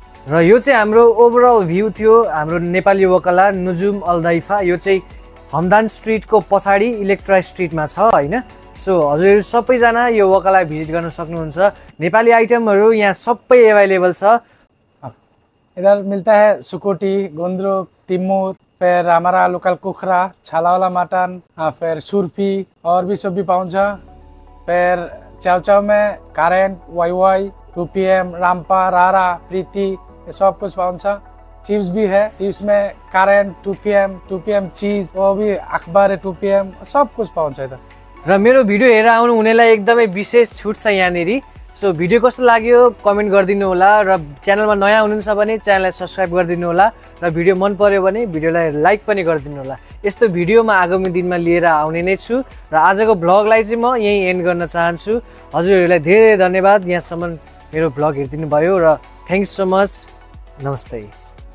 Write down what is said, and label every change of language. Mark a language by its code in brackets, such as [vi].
[ne] र यो चाहिँ हाम्रो ओभरअल भ्यू थियो हाम्रो नेपाली वकाला नुजुम अलदाइफा। यो चाहिँ हमदान स्ट्रिटको पछाडि इलेक्ट्रा स्ट्रिटमा छ होइन। सो हजुरहरू सबैजना यो वकाला भिजिट गर्न सक्नुहुन्छ। नेपाली आइटमहरू यहाँ सबै एभाइलेबल छ। [hi] इधर मिलता है सुकुटी, गुन्द्रुक, तिमूर, फिर हमारा लोकल कुखरा, छाला वाला मटन, फिर सुरफी और भी सब भी [ne] पाउँछ। [hi] फिर चाउचाउ में कारेंट, वाई, 2PM, रामपा, रारा, प्रीति ये सब कुछ [ne] पाउँछ। [hi] चिप्स भी है, चिप्स में कारेंट, 2PM चीज, वो भी अखबार है 2PM, सब कुछ [ne] पाउँछ [hi] इधर। [ne] र मेरो भिडियो हेरेर आउनु हुनेलाई एकदमै विशेष छुट छ यहाँनिर। सो भिडियो कस्तो लाग्यो कमेन्ट गरिदिनु होला। र च्यानलमा नयाँ हुनुहुन्छ भने च्यानललाई सब्सक्राइब गरिदिनु होला। र भिडियो मन पर्यो भने भिडियोलाई लाइक पनि गरिदिनु होला। यस्तो भिडियो म आगामी दिनमा लिएर आउने नै छु। र आजको भ्लगलाई चाहिँ म यहीँ एन्ड गर्न चाहन्छु। हजुरहरूलाई धेरै धन्यवाद यहाँसम्म मेरो भ्लग हेरिदिनु भयो। र [en] Thanks so much. [ne] नमस्ते।